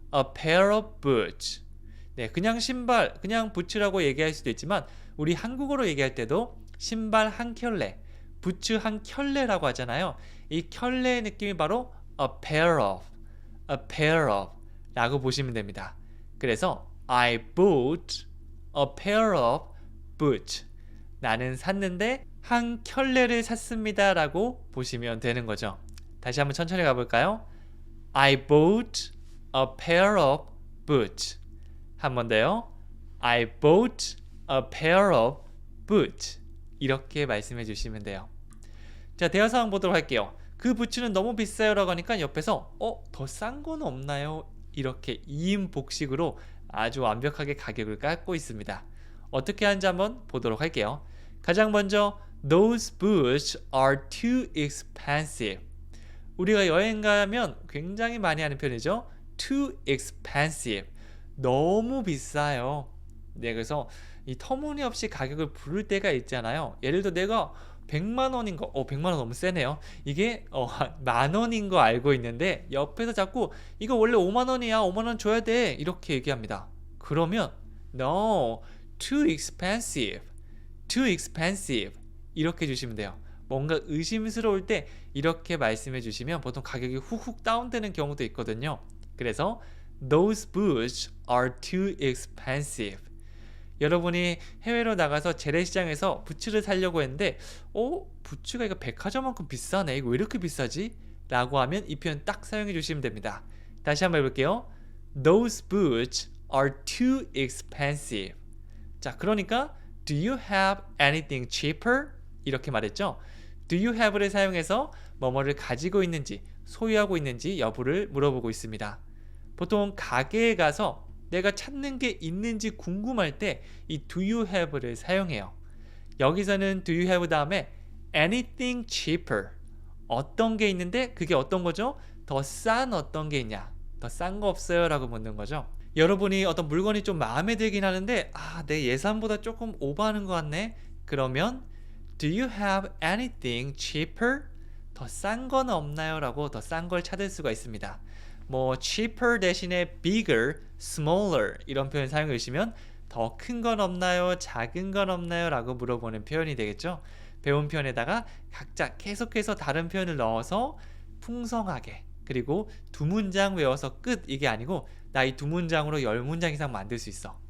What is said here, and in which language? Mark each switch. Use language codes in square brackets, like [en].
[en] A pair of boots. [ko] 네, 그냥 신발, 그냥 부츠라고 얘기할 수도 있지만 우리 한국어로 얘기할 때도 신발 한 켤레, 부츠 한 켤레라고 하잖아요. 이 켤레의 느낌이 바로 a pair of 라고 보시면 됩니다. 그래서 [en] I bought a pair of boots. [ko] 나는 샀는데 한 켤레를 샀습니다 라고 보시면 되는 거죠. 다시 한번 천천히 가볼까요? [en] I bought a pair of boots. [ko] 한 번 더요. [en] I bought a pair of boots. [ko] 이렇게 말씀해 주시면 돼요. 자, 대화 상황 보도록 할게요. 그 부츠는 너무 비싸요 라고 하니까 옆에서 더 싼 건 없나요? 이렇게 2인 복식으로 아주 완벽하게 가격을 깎고 있습니다. 어떻게 하는지 한번 보도록 할게요. 가장 먼저 [en] Those boots are too expensive. [ko] 우리가 여행 가면 굉장히 많이 하는 편이죠. [en] Too expensive. [ko] 너무 비싸요. 네, 그래서 이 터무니없이 가격을 부를 때가 있잖아요. 예를 들어 내가 100만 원인 거, 100만 원 너무 세네요. 이게 만 원인 거 알고 있는데 옆에서 자꾸 이거 원래 5만 원이야. 5만 원 줘야 돼. 이렇게 얘기합니다. 그러면 [en] No, too expensive. Too expensive. [ko] 이렇게 주시면 돼요. 뭔가 의심스러울 때 이렇게 말씀해 주시면 보통 가격이 훅훅 다운되는 경우도 있거든요. 그래서 [en] Those boots are too expensive. [ko] 여러분이 해외로 나가서 재래시장에서 부츠를 사려고 했는데 부츠가 이거 백화점만큼 비싸네. 이거 왜 이렇게 비싸지? 라고 하면 이 표현 딱 사용해 주시면 됩니다. 다시 한번 해볼게요. [en] Those boots are too expensive. [ko] 자, 그러니까 [en] Do you have anything cheaper? [ko] 이렇게 말했죠. Do you have를 사용해서 뭐뭐를 가지고 있는지, 소유하고 있는지 여부를 물어보고 있습니다. 보통 가게에 가서 내가 찾는 게 있는지 궁금할 때 이 do you have를 사용해요. [en] 여기서는 do you have 다음에 anything cheaper. [ko] 어떤 게 있는데 그게 어떤 거죠? 더 싼 어떤 게 있냐? 더 싼 거 없어요? 라고 묻는 거죠. 여러분이 어떤 물건이 좀 마음에 들긴 하는데 내 예산보다 조금 오버하는 것 같네? 그러면 [en] Do you have anything cheaper? [ko] 더 싼 건 없나요? 라고 더 싼 걸 찾을 수가 있습니다. 뭐 cheaper 대신에 bigger, smaller 이런 표현 사용해 주시면 더 큰 건 없나요? 작은 건 없나요? 라고 물어보는 표현이 되겠죠. 배운 표현에다가 각자 계속해서 다른 표현을 넣어서 풍성하게, 그리고 두 문장 외워서 끝 이게 아니고 나 이 두 문장으로 10문장 이상 만들 수 있어.